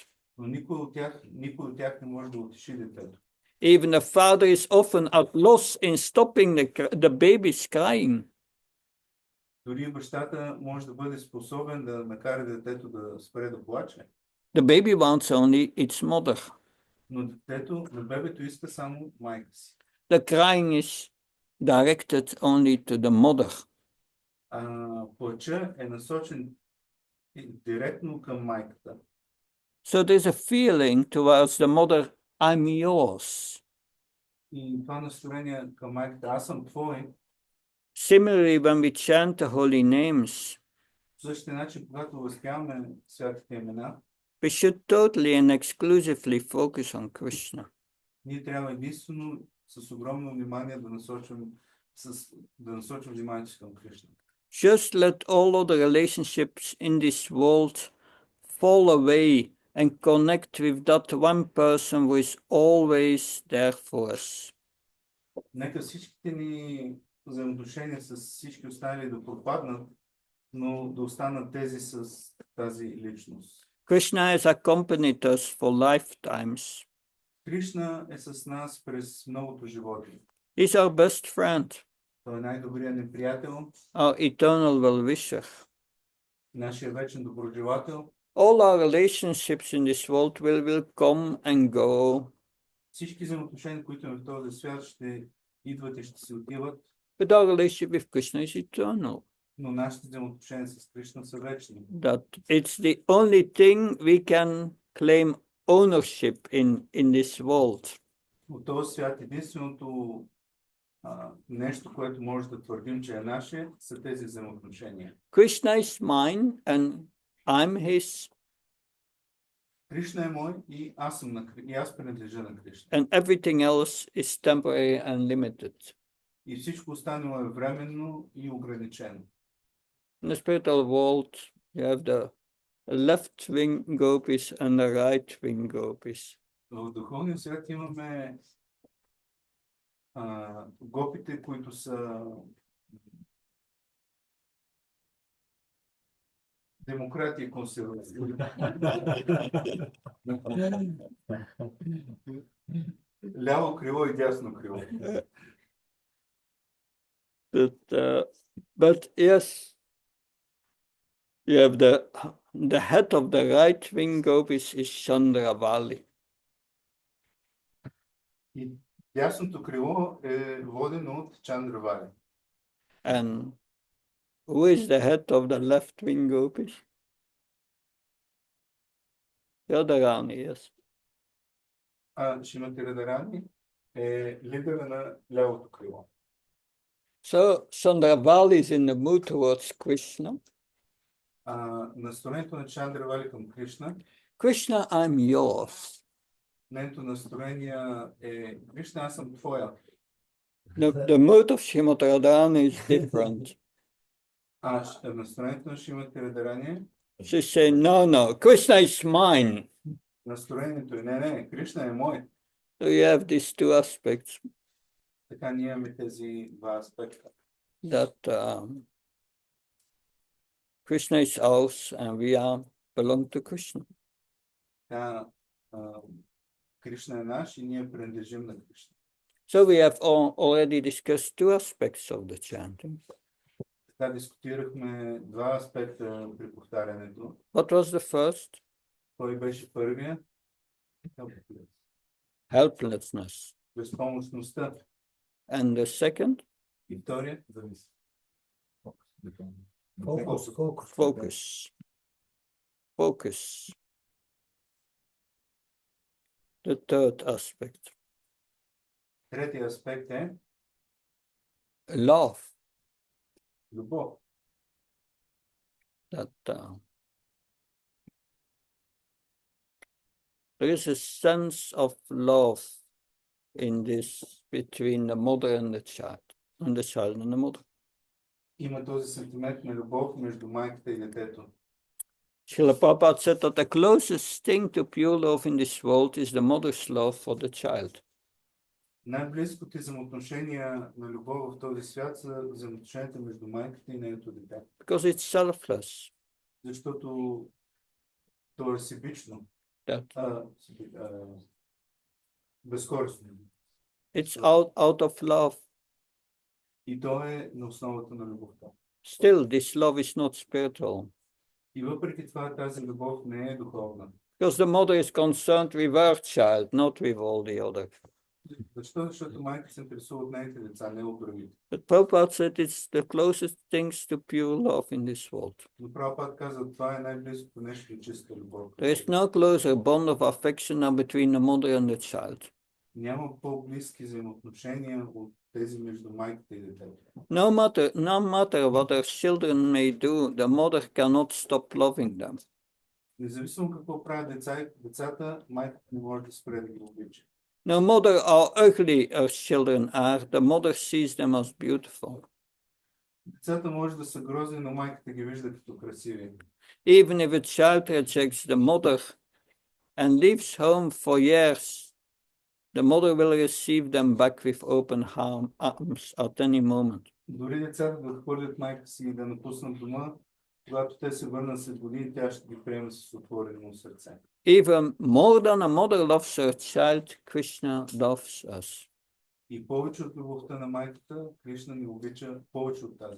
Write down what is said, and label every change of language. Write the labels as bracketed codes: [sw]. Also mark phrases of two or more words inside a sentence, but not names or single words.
[bg] Но никой от тях не може да утеши детето. [en] Even the father is often at loss in stopping the baby's crying. [bg] Дори бащата може да бъде способен да накара детето да спре да плаче. [en] The baby wants only its mother. [bg] Но бебето иска само майка си. [en] The crying is directed only to the mother. [bg] Плача е насочен директно към майката. [en] So there's a feeling towards the mother, I'm yours. [bg] И това настроение към майката, аз съм твой. [en] Similarly, when we chant the holy names, [bg] По същия начин, когато възпяваме святите имена, [en] we should totally and exclusively focus on Krishna. [bg] ние трябва единствено с огромно внимание да насочим вниманието си към Кришна. [en] Just let all other relationships in this world fall away and connect with that one person who is always there for us. [bg] Нека всичките ни взаимоотношения с всички останали да пропаднат, но да останат тези с тази личност. [en] Krishna has accompanied us for lifetimes. [bg] Кришна е с нас през многото животи. [en] He's our best friend, [bg] Той е най-добрият ни приятел, [en] our eternal well-wisher. [bg] нашия вечен доброжелател. [en] All our relationships in this world will come and go. [bg] Всички взаимоотношения, които имаме в този свят, ще идват и ще се отиват, [en] But our relationship with Krishna is eternal. [bg] но нашите взаимоотношения с Кришна са вечни. [en] That it's the only thing we can claim ownership in this world. [bg] От този свят единственото нещо, което може да твърдим, че е наше, са тези взаимоотношения. [en] Krishna is mine and I'm his, [bg] Кришна е мой и аз принадлежа на Кришна. [en] and everything else is temporary and limited. [bg] И всичко останало е временно и ограничено. [en] In the spiritual world, you have the left-wing gopis and the right-wing gopis. [bg] В духовния свят имаме гопите, които са демократи и консервативи. Ляво крило и дясно крило. [en] But yes, You have the head of the right wing gopis is Chandravali. [bg] И дясното крило е водено от Чандравали. [en] And who is the head of the left wing gopis? Radharani, yes. [bg] А Шримати Радарани е лидера на лявото крило. [en] So Chandravali is in the mood towards Krishna. [bg] Настроението на Чандравали към Кришна, [en] Krishna, I'm yours. [bg] нейното настроение е Кришна, аз съм твоя. [en] The mood of Srimati Radharani is different. [bg] Настроението на Шримати Радарани, [en] She say, no, Krishna is mine. [bg] настроението е не, Кришна е мой. [en] So you have these two aspects [bg] Така ние имаме тези два аспекта. [en] that Krishna is ours and we belong to Krishna. [bg] Кришна е наш и ние принадлежим на Кришна. [en] So we have already discussed two aspects of the chanting. [bg] Така дискутирахме два аспекта при повтарянето. [en] What was the first? [bg] Кой беше първия? [en] Helplessness. [bg] Безпомощността. [en] And the second? [bg] И втория? [en] Focus. The third aspect. [bg] Третия аспект е [en] Love. [bg] любов. [en] That there is a sense of love in this between the mother and the child and the mother. [bg] Има този сентимент на любов между майката и детето. [en] Srila Prabhupada said that the closest thing to pure love in this world is the mother's love for the child. [bg] Най-близкото взаимоотношения на любов в този свят са взаимоотношенията между майката и нейното дете. [en] Because it's selfless. [bg] Защото то е себично. Безкористно. [en] It's out of love. [bg] И то е на основата на любовта. [en] Still, this love is not spiritual. [bg] И въпреки това тази любов не е духовна. [en] Because the mother is concerned with her child, not with all the others. [bg] Защо? Защото майка се интересува от нейните деца, не от другите. [en] But Prabhupada said it's the closest things to pure love in this world. [bg] Но Прабхупада каза, това е най-близкото нещо до чиста любов. [en] There is no closer bond of affection than between the mother and the child. [bg] Няма по-близки взаимоотношения от тези между майката и детето. [en] No matter what their children may do, the mother cannot stop loving them. [bg] Независимо какво правят децата, майката не може да спре да ги обича. [en] No matter how ugly our children are, the mother sees them as beautiful. [bg] Децата може да са грозни, но майката ги вижда като красиви. [en] Even if a child rejects the mother and leaves home for years, the mother will receive them back with open arms at any moment. [bg] Дори децата да отхвърлят майка си и да напуснат дома, когато те се върнат след години, тя ще ги приеме с отворено сърце. [en] Even more than a mother loves her child, Krishna loves us. [bg] И повече от любовта на майката, Кришна ни обича повече от тази.